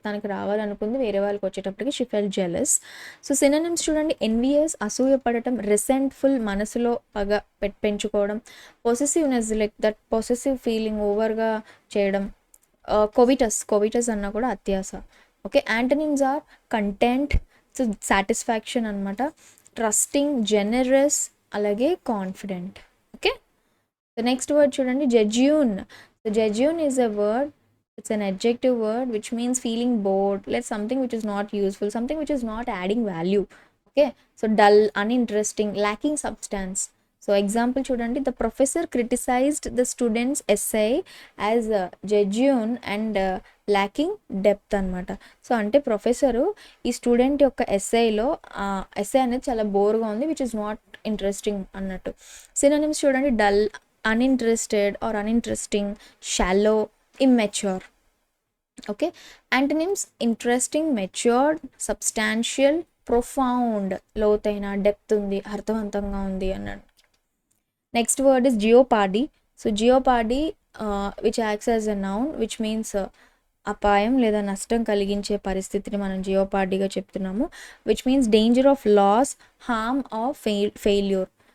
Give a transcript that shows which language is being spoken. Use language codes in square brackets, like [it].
[te] తనకి రావాలనుకుంది, వేరే వాళ్ళకి వచ్చేటప్పటికి [en] She felt jealous. [te] So synonyms చూడండి, ఎన్వియస్, అసూయపడటం, రిసెంట్ఫుల్, మనసులో పగ పెంచుకోవడం, possessiveness, [en] like that possessive feeling [te] ఓవర్గా చేయడం, కోవిటస్ అన్న కూడా అత్యాస, okay. [en] Antonyms are content, so satisfaction అనమాట, trusting, generous, అలాగే confident, okay. The next word చూడండి, jejune. So jejune is a word, it's an adjective word which means feeling bored, like something which is not useful, something which is not adding value, okay. So dull, uninteresting, lacking substance. So example చూడండి, the professor criticized the student's essay as jejune and lacking depth అనమాట. [te] So అంటే professor ఈ student యొక్క ఎస్ఐలో SI అనేది చాలా బోర్గా ఉంది, [en] which is not interesting [te] అన్నట్టు. [en] Synonyms చూడండి, dull, uninterested or uninteresting, shallow, immature, okay. Antonyms interesting, matured, substantial, profound, [te] లోతైన, డెప్త్ ఉంది, అర్థవంతంగా ఉంది అన్నాడు. [en] Next word is jeopardy. So jeopardy which acts as a noun which means [te] అపాయం లేదా నష్టం కలిగించే పరిస్థితిని మనం జియోపాడీగా చెప్తున్నాము, [en] Which means danger of loss, harm or failure.